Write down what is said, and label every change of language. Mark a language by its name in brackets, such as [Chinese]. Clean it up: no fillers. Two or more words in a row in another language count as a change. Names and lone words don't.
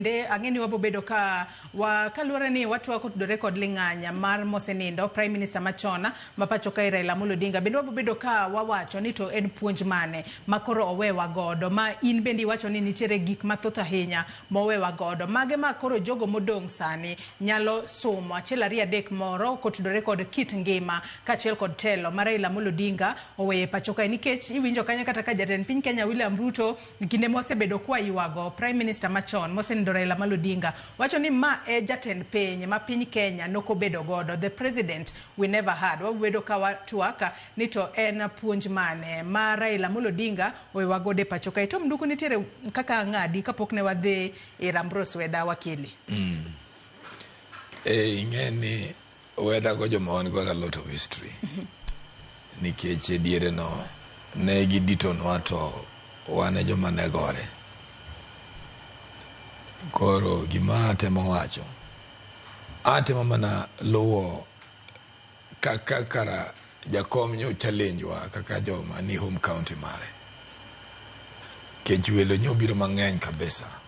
[Luo (Kenya and Tanzania)] De angeni wapo bedo ka kaluwore ni watu wako tudore kod ling'anya mar mosenindo [English] Prime Minister [Luo (Kenya and Tanzania)] machona mapacho ka Raila Amolo Odinga bende wapo bedo ka wawacho ni to en puonj mane makoro owewa godo ma in bende iwacho ni nitiere gik mathoth ahinya mowewa godo mage makoro jogo modong' sani nyalo somo achiel ariyo adek moro kotudore kod kit ngima kachiel kod telo mar Raila Amolo Odinga oweye pacho ka nikech iwinjo kanyo kata ka jatend piny Kenya William Ruto kinde mosebedo kwa yuago [English] Prime Minister [Luo (Kenya and Tanzania)] machon mosenindo Raila Amolo Odinga wacho ni ma e jatend piny ma piny Kenya nokobedo godo, [English] the president we never had. [Luo (Kenya and Tanzania)] Wabedo ka watuaka ni to en puonj mane ma Raila Amolo Odinga wewa gode pacho ka. To mduku nitiere kaka ng'adi kapok ne wadhi Ambrose Weda wakili. Ingeni Weda go joma wan go [English] a lot of history. [Luo (Kenya and Tanzania)] Nikech diere no ne gidito nwa to wane joma ne gore. Koro gima temo wacho atemo mana luwo kaka kara jakom nyo challenge wa kaka joma ni [English] home county [Luo (Kenya and Tanzania)] mare kechuelo nyo biro mang'eny kabisa